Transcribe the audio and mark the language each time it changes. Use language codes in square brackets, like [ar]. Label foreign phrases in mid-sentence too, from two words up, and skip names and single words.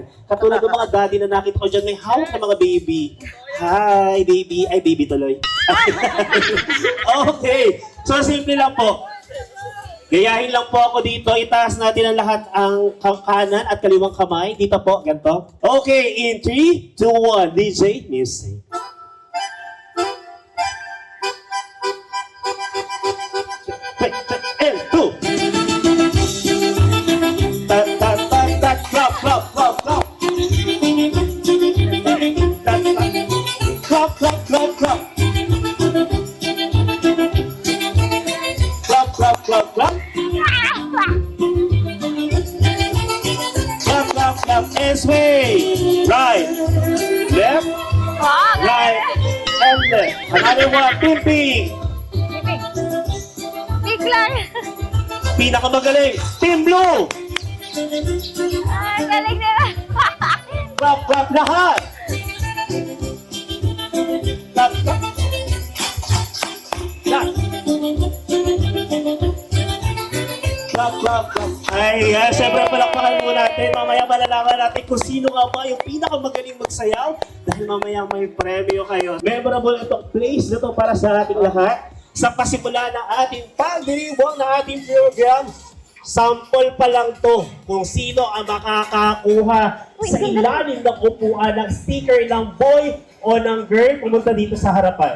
[tl] Katulad ng mga daddy na nakita ko dyan, may hawak na mga baby. [en] Hi, baby. [tl] Ay, baby tuloy. Okay. So, simple lang po. Gayahin lang po ako dito. Itaas natin ang lahat ang kanan at kaliwang kamay. Dito po, ganito. [en] Okay, in 3, 2, 1. DJ, music. And 2. Ta ta ta ta clap clap clap clap. Clap clap clap clap. Clap clap clap clap. Clap clap clap and sway. Right, left, right, and left. Another one, pimping. [tl] Biglang. Pinakamagaling, Team Blue! Ay, galing nila. [en] Clap, clap [tl] lahat! [en] Clap, clap. Clap. Clap, clap, clap. [tl] Ay, siyempre palakpakan mo natin. Mamaya malalaman natin kung sino nga ba yung pinakamagaling magsayaw. Dahil mamaya may premyo kayo. Memorable itong place na to para sa ating lahat. Sa pasimula ng ating pagdiriwang ng ating program, sample pa lang to kung sino ang makakakuha sa ilalim ng upuan ng sticker ng boy o ng girl pumunta dito sa harapan.